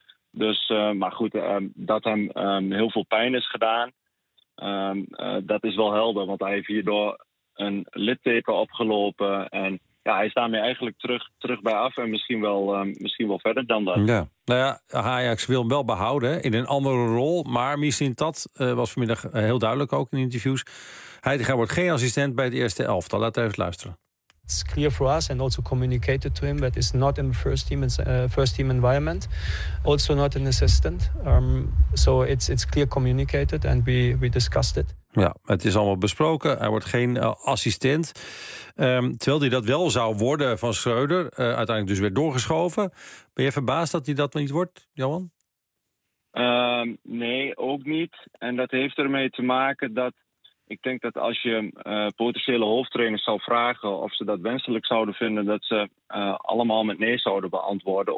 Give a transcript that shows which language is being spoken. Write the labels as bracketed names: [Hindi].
[Dutch] Dus, dat hem heel veel pijn is gedaan, dat is wel helder. Want hij heeft hierdoor een litteken opgelopen en ja, hij is daarmee eigenlijk terug bij af en misschien wel verder dan dat. Ja. Nou ja, Ajax wil hem wel behouden in een andere rol. Maar misschien dat was vanmiddag heel duidelijk ook in interviews. Heidegger wordt geen assistent bij het eerste elftal. Laat even luisteren. [English] It's clear for us and also communicated to him that it's not in the first team environment. Also not an assistant. So it's clear communicated and we discussed it. [Dutch] Ja, het is allemaal besproken. Hij wordt geen assistent. Terwijl hij dat wel zou worden van Schreuder. Uiteindelijk dus weer doorgeschoven. Ben je verbaasd dat hij dat niet wordt, Johan? Nee, ook niet. En dat heeft ermee te maken dat... Ik denk dat als je potentiële hoofdtrainers zou vragen of ze dat wenselijk zouden vinden, dat ze allemaal met nee zouden beantwoorden.